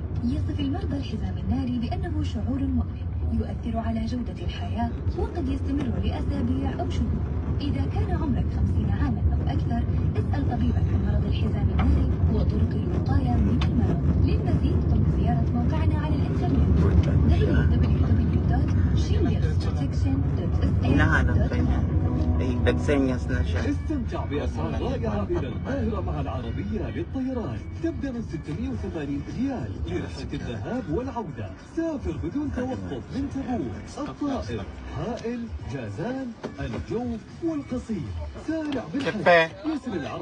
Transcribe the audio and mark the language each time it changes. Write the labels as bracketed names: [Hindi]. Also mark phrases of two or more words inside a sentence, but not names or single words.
[Arabic] يصف المرضى الحزام الناري بأنه شعور مؤلم يؤثر على جودة الحياة وقد يستمر لأسابيع أو شهور. إذا كان عمرك 50 عاما أو أكثر، اسأل طبيبك عن مرض الحزام الناري وطرق الوقاية من المرض. للمزيد قم بزيارة موقعنا على الإنترنت www.shingles-protection.sa.com. [Filipino] Nagsenyas na siya. [Arabic] استمتع بأسعار رائعة إلى القاهرة مع العربية للطيران. تبدأ من 680 ريال لرحلة الذهاب والعودة. سافر بدون توقف من تبوك، الطائف، هائل، جازان، الجوف والقصير. سارع بالحجز. يصل العرض